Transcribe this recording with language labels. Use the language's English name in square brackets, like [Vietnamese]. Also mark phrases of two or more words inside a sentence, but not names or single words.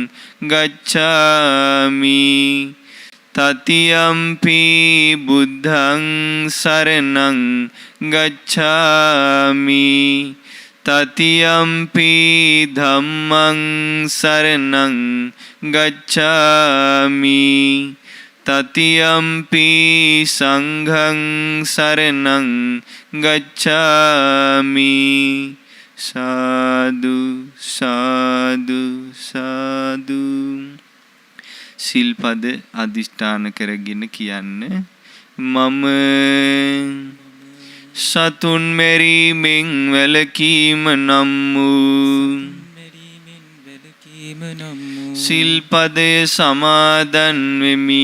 [Pali] ගච්ඡාමි တတိယံ පි බුද්ධං සරණං ගච්ඡාමි တတိယံ පි ධම්මං සරණං ගච්ඡාමි တတိယံ පි සංඝං සරණං ගච්ඡාමි. සාදු සාදු සාදු. [Sinhala] සිල්පද අදිෂ්ඨාන කරගෙන කියන්න. මම සතුන් මෙරීමෙන් වැළකීම නම් වූ සිල්පදය සමාදන් වෙමි.